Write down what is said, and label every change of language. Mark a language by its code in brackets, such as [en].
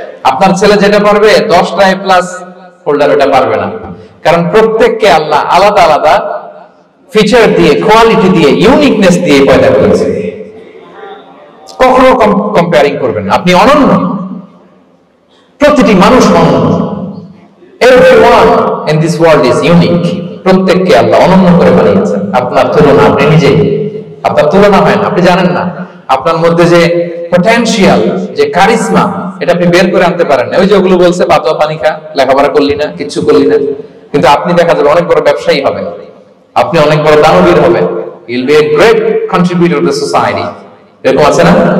[bn] আপনার ছেলে যেটা পারবে 10টা A+ হোল্ডার ওটা পারবে না, কারণ প্রত্যেককে আল্লাহ আলাদা আলাদা ফিচার দিয়ে, কোয়ালিটি দিয়ে, ইউনিকনেস দিয়ে পয়দা করেছে। কখনো কম্পেয়ারিং করবেন না, আপনি অনন্য, প্রতিটি মানুষ অনন্য। [en] Everyone in this world is unique. [bn] প্রত্যেককে আল্লাহ অনন্য করে বানিয়েছেন। আপনার তুলনা, আপনি নিজেই, আপনার তুলনা হয় না, আপনি জানেন না আপনার মধ্যে যে পটেনশিয়াল, যে কারিশমা, এটা আপনি বের করে আনতে পারেন না। ওই যে ওগুলো বলছে পা ধোয়া পানি খা, লেখাপড়া করলি না, কিচ্ছু করলি না, কিন্তু আপনি দেখা যাবে অনেক বড় ব্যবসায়ী হবেন, আপনি অনেক বড় দানবীর হবেন, [en] you'll be a great contributor to society। [bn] এরকম আছে না?